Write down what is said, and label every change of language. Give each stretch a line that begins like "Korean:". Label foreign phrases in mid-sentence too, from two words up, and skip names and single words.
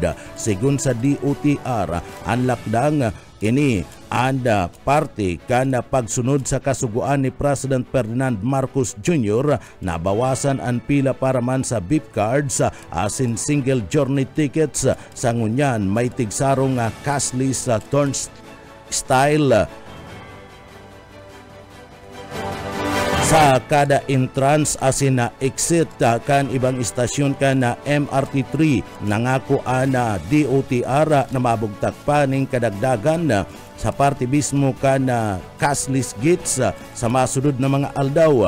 Bikol: Sigun sa DOTR ang lakdang ini anda parte kana pagsunod sa kasuguan ni President Ferdinand Marcos Jr. na bawasan ang pila para man sa
English: beep cards
Bikol: asin
English: single journey tickets.
Bikol: Sa ngunyan may tigsarong
English: cashless turn style
Bikol: sa kada entrance asin na exit kan ibang istasyon kan na MRT3. Nangako ana DOTR na mabugtak pa ning kadagdagan sa parte mismo kan
English: cashless gates
Bikol: sa masunod na mga aldaw.